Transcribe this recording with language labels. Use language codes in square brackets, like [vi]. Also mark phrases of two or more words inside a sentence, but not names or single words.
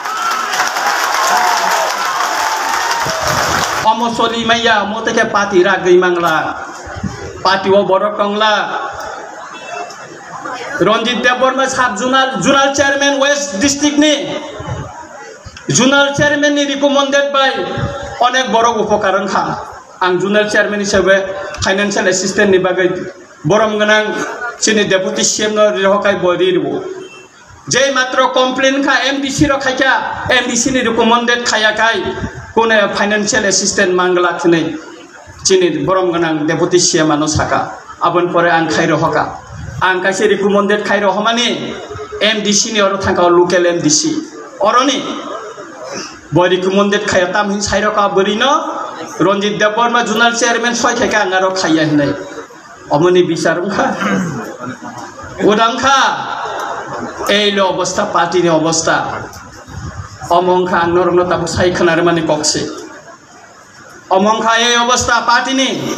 [trp] अमसली मैया मोते के पार्टी रागै मांगला पार्टी वो बड़ कंगला रंजित देवबर्मा साब [en] zonal chairman west district [trp] नि [en] zonal chairman [trp] नि [en] recommended by [trp] अनेक बड़ उपकार खा आं जुनाल चेयरमैन हिसाबै [en] financial assistant [trp] नि बागै बरम गनां चिनि [en] deputy CM [trp] न रहकाय बरिरबो जे मात्र कमप्लेन खा एमडीसी र खायका एमडीसी नि रिकमेंडेड खायाखाय कोने [en] financial assistant [trp] मांगला खनै चिनि बरम गनां [en] deputy CM [trp] आनो साका आबन परे आं खायरो हका आं कासे रिकमेंडेड खायरो हमानि एमडीसी नि अरो थांका लोकल एमडीसी अरनि ब रिकमेंडेड खाया ताम हिन साइरो का बरिनो रंजित देवबर्मा [en] zonal chairman [trp] सय खायका आंगारो खाया हनै अमनि बिचारंखा उदांखा एलो अवस्था पार्टी नि अवस्था अमंखा आं नरनो ताबु साइखनार माने कक्से अमंखा ए अवस्था पार्टी नि